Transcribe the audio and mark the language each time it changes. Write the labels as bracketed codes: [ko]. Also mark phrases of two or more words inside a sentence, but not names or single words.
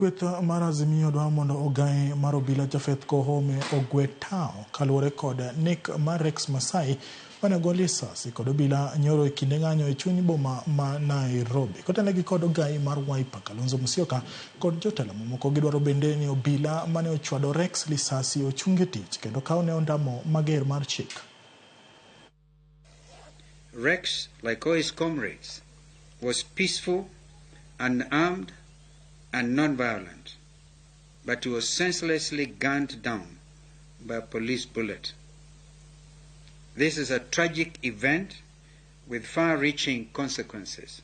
[luo] With mar Azimio dwa mondo ogai mar Obila Japhet Koome ogwe tao kaluwore kod nek mar Rex Masai mane go lisasi kod obila nyoro kinde ng'anyo e chuny boma ma Nairobi. Kotenegi kod ogai mar Wiper Kalonzo Musyoka kod jotelo mamoko gidwaro bende ni obila mane ochwado Rex lisasi ochungi tich kendo kaone ondamo mager mar chik. [en] Rex, like all his comrades, was peaceful, unarmed, and non-violent, but he was senselessly gunned down by a police bullet. This is a tragic event with far-reaching consequences.